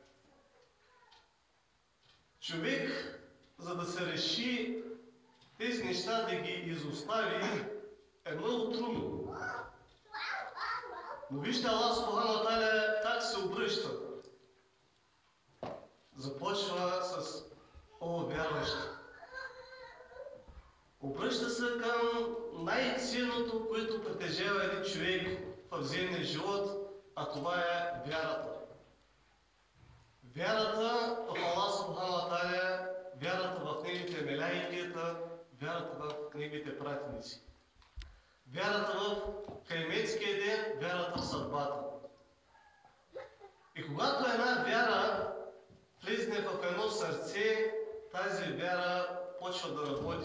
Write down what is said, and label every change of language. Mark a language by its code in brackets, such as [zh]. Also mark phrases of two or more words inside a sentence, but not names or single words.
[bg] Човек, за да се реши тези неща да ги изостави, е много трудно. Но вижте Аллах [ar] سبحانه وتعالى [bg] как се обръща. Започва с: о, вярващи. Обръща се към най-ценното, което притежава един човек в земния живот, а това е вярата. Вярата в Аллах [ar] سبحانه وتعالى, [bg] вярата в неговите мелайкета, вярата в неговите пратеници. Вярата в Кайметския ден, вярата в съдбата. И когато една вяра влезне в едно сърце, тази вяра почва да работи.